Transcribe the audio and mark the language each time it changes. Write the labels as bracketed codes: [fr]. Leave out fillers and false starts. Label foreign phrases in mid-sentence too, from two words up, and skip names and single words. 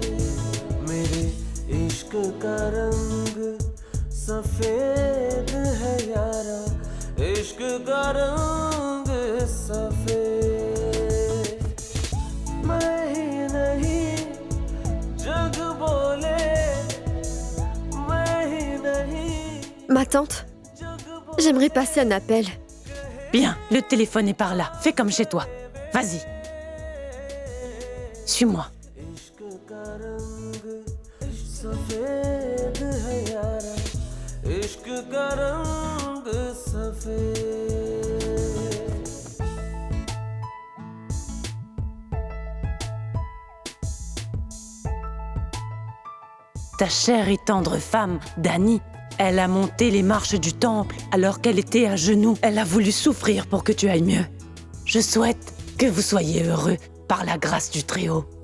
[hi] मेरे इश्क का रंग सफेद है यारा, इश्क का रंग सफेद। मैं ही नहीं जग बोले, मैं ही नहीं। [fr] ma tante, j'aimerais passer un appel. Bien, le téléphone est par là. Fais comme chez toi. Vas-y. Suis-moi. [hi] इश्क का रंग सफेद है यारा, इश्क का रंग सफेद। [fr] Ta chère et tendre femme, Dani, elle a monté les marches du temple alors qu'elle était à genoux. Elle a voulu souffrir pour que tu ailles mieux. Je souhaite que vous soyez heureux par la grâce du Très-Haut.